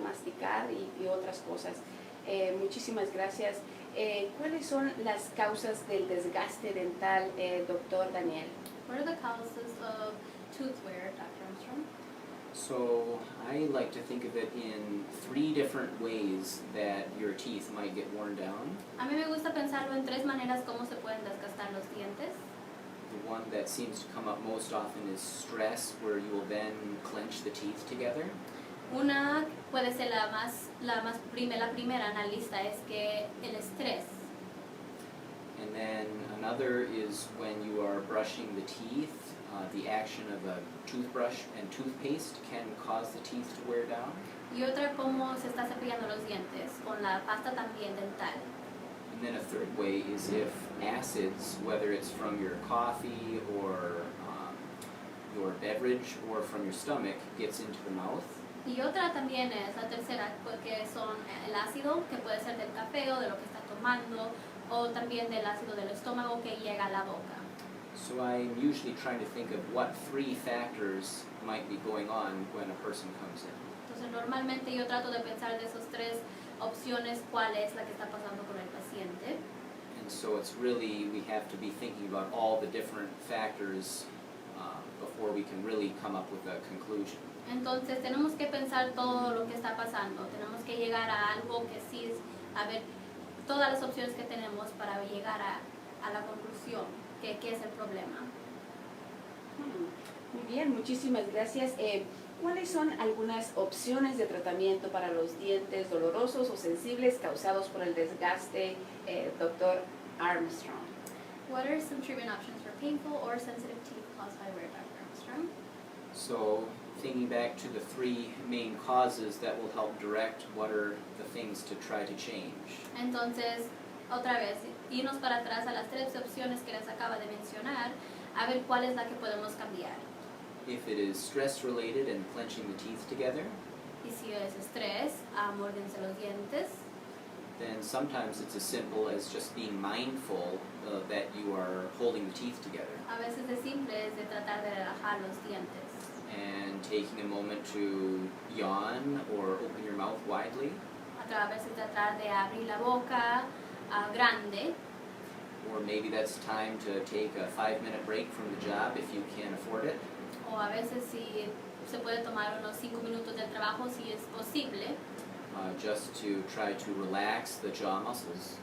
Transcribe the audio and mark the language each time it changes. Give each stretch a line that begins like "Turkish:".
Spanish: Masticar y otras cosas. Muchísimas gracias. ¿Cuáles son las causas del desgaste dental, doctor Daniel?
English: What are the causes of tooth wear, Dr. Armstrong? So I like to think of it in 3 different ways that your teeth might get worn down.
Spanish: A mí me gusta pensarlo en 3 maneras cómo se pueden desgastar los dientes.
English: The one that seems to come up most often is stress, where you will then clench the teeth together.
Spanish: Una puede ser la primera en la lista es que el estrés.
English: And then another is when you are brushing the teeth, the action of a toothbrush and toothpaste can cause the teeth to wear down.
Spanish: Y otra cómo se está cepillando los dientes con la pasta también dental.
English: And then a third way is if acids, whether it's from your coffee or your beverage or from your stomach, gets into the mouth.
Spanish: Y otra también es la tercera, que son el ácido, que puede ser del café o de lo que está tomando, o también del ácido del estómago que llega a la boca.
English: So I'm usually trying to think of what 3 factors might be going on when a person comes in.
Spanish: Entonces normalmente yo trato de pensar de esas 3 opciones cuál es la que está pasando con el paciente.
English: And so it's really, we have to be thinking about all the different factors before we can really come up with a conclusion.
Spanish: Entonces tenemos que pensar todo lo que está pasando, tenemos que llegar a algo que sí es, a ver todas las opciones que tenemos para llegar a la conclusión, que qué es el problema. Muy bien, muchísimas gracias. ¿Cuáles son algunas opciones de tratamiento para los dientes dolorosos o sensibles causados por el desgaste, doctor Armstrong?
English: What are some treatment options for painful or sensitive teeth caused by wear, Dr. Armstrong? So thinking back to the 3 main causes that will help direct what are the things to try to change.
Spanish: Entonces, otra vez, irnos para atrás a las 3 opciones que les acaba de mencionar, a ver cuál es la que podemos cambiar.
English: If it is stress related and clenching the teeth together,
Spanish: Y si es estrés, mórdense los dientes.
English: then sometimes it's as simple as just being mindful that you are holding the teeth together
Spanish: A veces es simple, es de tratar de relajar los dientes.
English: and taking a moment to yawn or open your mouth widely,
Spanish: A veces tratar de abrir la boca grande.
English: or maybe that's time to take a 5-minute break from the job if you can afford it.
Spanish: O a veces si se puede tomar unos 5 minutos del trabajo si es posible,
English: Just to try to relax the jaw muscles.